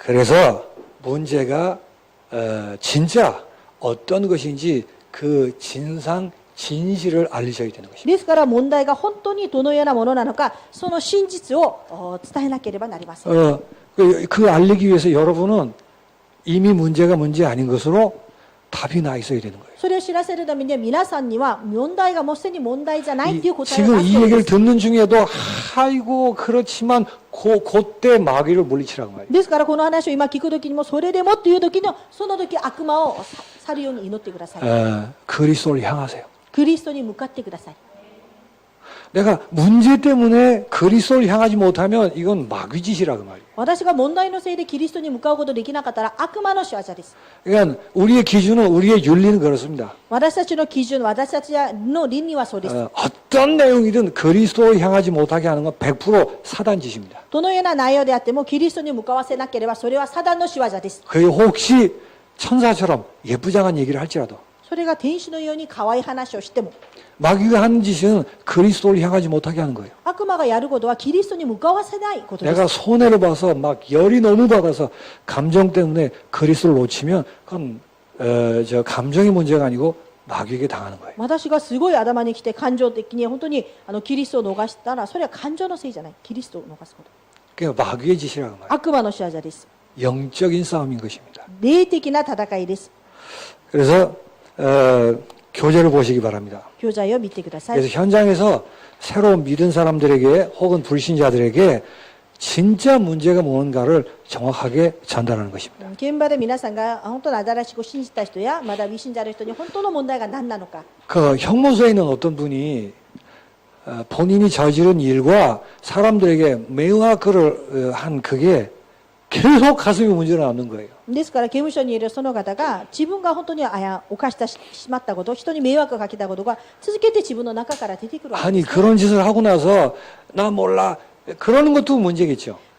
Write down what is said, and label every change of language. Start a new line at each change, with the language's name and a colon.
Korean: 그래서 문제가 진짜 어떤 것인지 그 진상 진실을 알리셔야 되는 것입니다.
Japanese: ですから問題が本当にどのようなものなのか、その真実を伝えなければなりません。
Korean: 그 알리기 위해서 여러분은 이미 문제가 문제 아닌 것으로 답이 나 있어야 되는 거예요.
Japanese: それを知らせるためには皆さんには問題がもうすでに問題じゃないっていう答えを
Korean: 지금
Japanese: 出す
Korean: 이
Japanese: そうで
Korean: 얘기를
Japanese: す。
Korean: 듣는 중에도 아이고 그렇지만 그때 마귀를 물리치라고 말이에요.
Japanese: ですからこの話を今聞くときにも、それでもっていう時のその時悪魔を去るように祈ってください。
Korean: 그리스도를 향하세요.
Japanese: クリストに向かってください。
Korean: 내가 문제 때문에 그리스도를 향하지 못하면 이건 마귀 짓이라고 말이에요.
Japanese: 私が問題のせいでキリストに向かうことできなかったら悪魔の仕業です。
Korean: 그러니까 우리의 기준은 우리의 윤리는 그렇습니다.
Japanese: 私たちの基準、私たちの倫理はそうです。
Korean: 어떤 내용이든 그리스도를 향하지 못하게 하는 건 100% 사단 짓입니다.
Japanese: どのような内容であってもキリストに向かわせなければそれはサタンの仕業です。
Korean: 그게 혹시 천사처럼 예쁘장한 얘기를 할지라도
Japanese: それが天使のように可愛い話をしても、
Korean: 마귀가 하는 짓은 그리스도를 향하지 못하게 하는 거예요.
Japanese: 悪魔がやることはキリストに向かわせないことです。
Korean: 내가 손해를 봐서 막 열이 너무 받아서 감정 때문에 그리스도를 놓치면 그건 저 감정의 문제가 아니고 마귀에게 당하는 거예요.
Japanese: 私がすごい頭にきて感情的に本当にキリストを逃したら、それは感情のせいじゃない、キリストを逃すこと。
Korean: 그러니까 마귀의 짓이라고 말이에요.
Japanese: 悪魔の仕業です。
Korean: 영적인 싸움인 것입니다.
Japanese: 霊的な戦いです。
Korean: 그래서 교재를 보시기 바랍니다.
Japanese: 教材を見てください。
Korean: 그래서 현장에서 새로 믿은 사람들에게 혹은 불신자들에게 진짜 문제가 뭔가를 정확하게 전달하는 것입니다.
Japanese: 現場で皆さんが本当に新しく信じた人やまだ未信者の人に本当の問題が何なのか。
Korean: 그 형무소에 있는 어떤 분이 본인이 저지른 일과 사람들에게 매응학을 한 그게 계속 가슴에 문제가 남는 거예요.
Japanese: ですから刑務所にいるその方が自分が本当に犯してしまったこと、人に迷惑をかけたことが続けて自分の中から出てくるわけ
Korean: 아니
Japanese: です。
Korean: 그런 짓을 하고 나서 나 몰라 그러는 것도 문제겠죠.